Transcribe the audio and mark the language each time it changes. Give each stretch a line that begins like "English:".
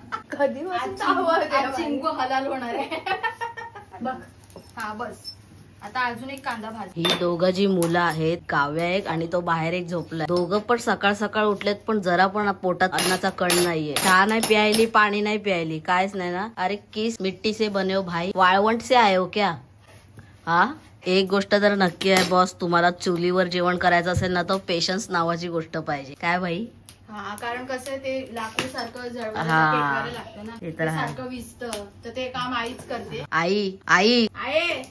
Marathi: कधी चिंकू हलाल होणार आहे. बघ हा बस. आता अजून एक कांदा भाज. ही दोघं जी मुलं आहेत, काव्या एक आणि तो बाहेर एक झोपलाय. दोघं पण सकाळ सकाळ उठलेत, पण जरा पण पोटात अन्नाचा कण नाहीये. चहा नाही प्यायली, पाणी नाही प्यायली, कायच नाही ना.
Hindi: अरे किस मिट्टी से बने हो भाई,
Marathi: वाळवंट
Hindi: से आये हो क्या?
Marathi: हा एक गोष्ट तर नक्की आहे बॉस, तुम्हाला चुलीवर जेवण करायचं असेल ना तर पेशन्स नावाची गोष्ट पाहिजे. काय भाई? हा कारण कसं आहे ते लाकूड सारखं जळवायला हा. पेटवायला लागतं ना, ते ते तर आहे. सारखं विजतं. तर ते काम आईच करते. आई आई आहे